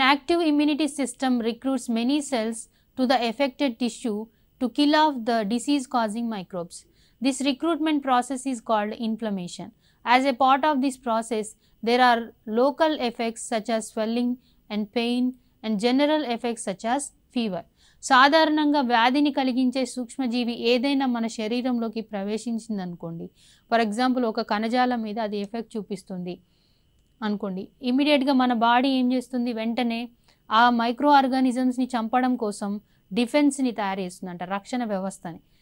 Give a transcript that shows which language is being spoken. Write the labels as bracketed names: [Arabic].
[English] And active immunity system recruits many cells to the affected tissue to kill off the disease causing microbes. This recruitment process is called inflammation. As a part of this process, there are local effects such as swelling and pain and general effects such as fever. [Telugu] సాధారణంగా వ్యాధిని కలిగించే సూక్ష్మజీవి ఏదైనా మన శరీరంలోకి ప్రవేశించింది అనుకోండి, [English] for example [Telugu] ఒక కణజాలం మీద అది ఎఫెక్ట్ చూపిస్తుంది అనుకోండి, ఇమీడియట్గా మన బాడీ ఏం చేస్తుంది, వెంటనే ఆ మైక్రో ఆర్గానిజమ్స్ని చంపడం కోసం డిఫెన్స్ని తయారు చేస్తుందంట, రక్షణ వ్యవస్థని.